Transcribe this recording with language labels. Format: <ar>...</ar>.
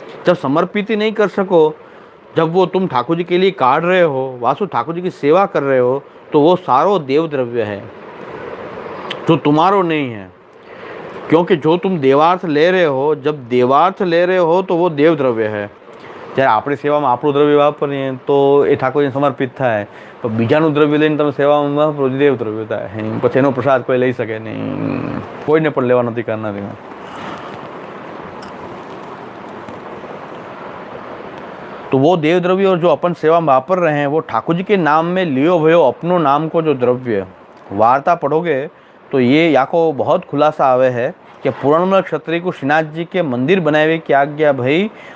<hi>जब समर्पित ही नहीं कर सको, जब वो तुम ठाकुर जी के लिए काट रहे हो, वासु ठाकुर जी की सेवा कर रहे हो, तो वो सारो देव द्रव्य है जो तुम्हारो नहीं है। क्योंकि जो तुम देवार्थ ले रहे हो, जब देवार्थ ले रहे हो तो वो देव द्रव्य है।</hi> <gu>જ્યારે આપણી સેવામાં આપણું દ્રવ્ય વાપરીએ તો એ ઠાકોરજીને સમર્પિત થાય, પણ બીજાનું દ્રવ્ય લઈને તમે સેવામાં વાપરો દેવ દ્રવ્ય થાય, પછી એનો પ્રસાદ કોઈ લઈ શકે નહીં, કોઈને પણ લેવા નથી કરનાર નથી।</gu> <hi>तो वो देव द्रव्य और जो अपन सेवा में वापर रहे हैं वो ठाकुर जी के नाम में लियो भयो अपनो नाम को जो द्रव्य। वार्ता पढ़ोगे तो ये या को बहुत खुलासा आवे है कि पूर्णमल क्षत्रिय को श्रीनाथ जी के मंदिर बनावे की आज्ञा भाई।</hi>